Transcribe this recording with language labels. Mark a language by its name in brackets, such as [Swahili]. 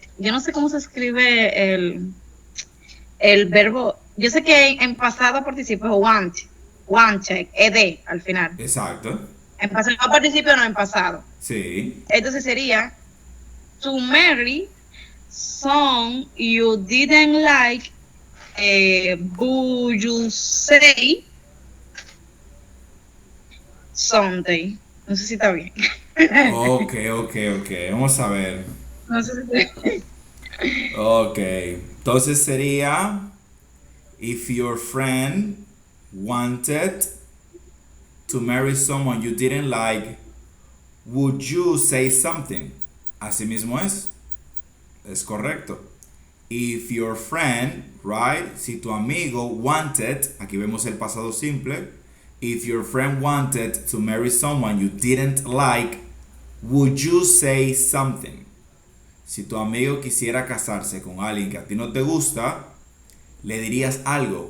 [Spanish] Yo no sé cómo se escribe el verbo. Yo sé que en pasado participio es wanted, ed al final. Exacto. En pasado participio no en pasado. Sí. Entonces sería [English] to marry some you didn't like. Would you say Sunday? [Spanish] No sé si está bien. Ok. Vamos a ver. No sé si está bien. [English] Ok. [Spanish] Entonces sería, [English] if your friend wanted to marry someone you didn't like, would you say something? [Spanish] Así mismo es. Es correcto. [English] If your friend, right? [Spanish] Si tu amigo wanted, aquí vemos el pasado simple. [English] If your friend wanted to marry someone you didn't like, would you say something? [Spanish] Si tu amigo quisiera casarse con alguien que a ti no te gusta, le dirías algo.